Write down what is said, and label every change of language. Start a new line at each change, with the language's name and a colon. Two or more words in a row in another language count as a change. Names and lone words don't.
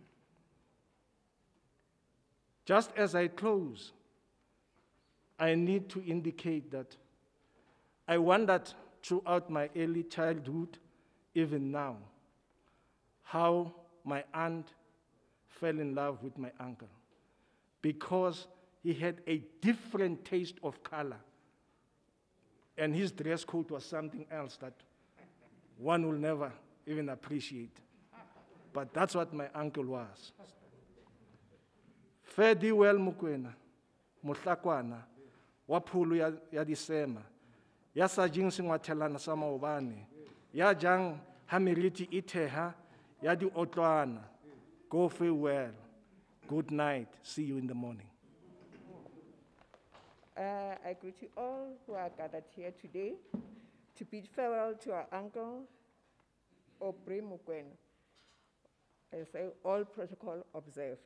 English: Just as I close, I need to indicate that I wondered throughout my early childhood, even now, how my aunt fell in love with my uncle, because he had a different taste of color, and his dress code was something else that one will never even appreciate. But that's what my uncle was.
Southern Sotho: Cde Aubrey Mokoena, Mohlakwana, wa pholo ya disema, ya sa jing sengwathelana sa maobane, ya jang ha meriti e theha, ya di otlwana.
English: Go farewell. Good night. See you in the morning. I greet you all who are gathered here today to bid farewell to our uncle, Aubrey Mokoena. I say all protocol observed.